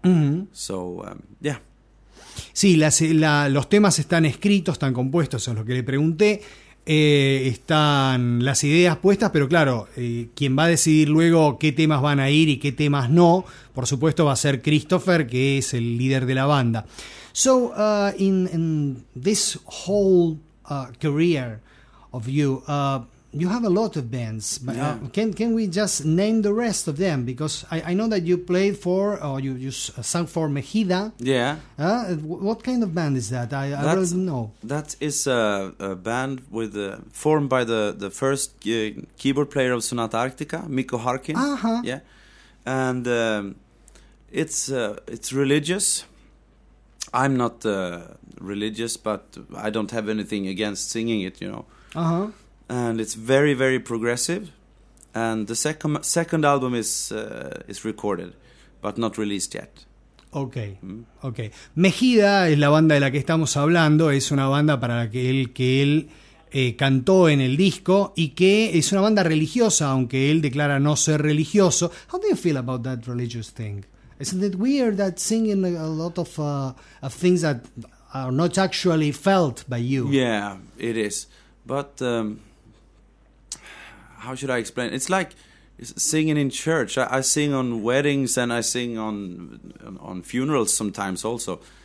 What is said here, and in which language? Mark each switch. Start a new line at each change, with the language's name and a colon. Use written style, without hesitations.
English: Mm-hmm. So, yeah.
Spanish: Sí, los temas están escritos, están compuestos, es lo que le pregunté. Están las ideas puestas, pero claro, quien va a decidir luego qué temas van a ir y qué temas no, por supuesto, va a ser Christopher, que es el líder de la banda.
English: So, in this whole career of you, you have a lot of bands, but yeah. can we just name the rest of them? Because I know that you played for, or you sang for Mejida. Yeah. What kind of band is that? I don't really know. That is a band formed by the first keyboard player of Sonata Arctica, Mikko Harkin. Uh-huh. Yeah. And it's religious. I'm not religious, but I don't have anything against singing it, you know. Uh-huh. And it's very, very progressive. And the second album is recorded, but not released yet. Okay, okay.
Spanish: Mejida es la banda de la que estamos hablando. Es una banda para la que él cantó en el disco, y que es una banda religiosa, aunque él declara no ser religioso.
English: How do you feel about that religious thing? Isn't it weird that singing a lot of things that are not actually felt by you? Yeah, it is. But how should I explain? It's like singing in church. I sing on weddings, and I sing on funerals sometimes also.